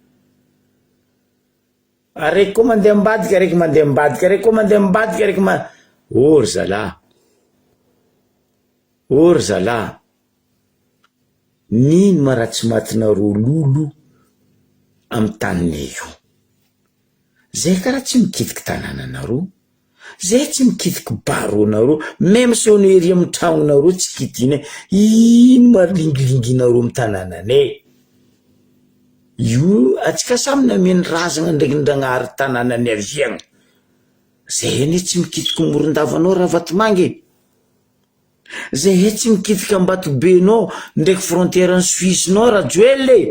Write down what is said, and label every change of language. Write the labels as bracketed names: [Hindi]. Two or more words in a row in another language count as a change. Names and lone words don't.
[Malagasy] Araiky koa mandeha ambadika, araiky mandeha ambadika, araiky koa mandeha ambadika, araiky or zala. Or zala. Nino ma raha tsy mahatinareo lolo amy taninay io? Zay karaha tsy mikitiky tanànanareo, zay tsy mikitiky baronareo, [French] même si on [Malagasy] ery amy tragnonareo tsy kitine. Ino mahalingilinginareo amy tanànanay? Io atsika samy nameny razana ndraiky ndragnahary tanànany aviagna. Zay ane tsy mikitiky Morondavanao Ravatomanga. Zay tsy mikitiky Ambatobenao ndraiky frontière ny Suisse-nao Rajoelle.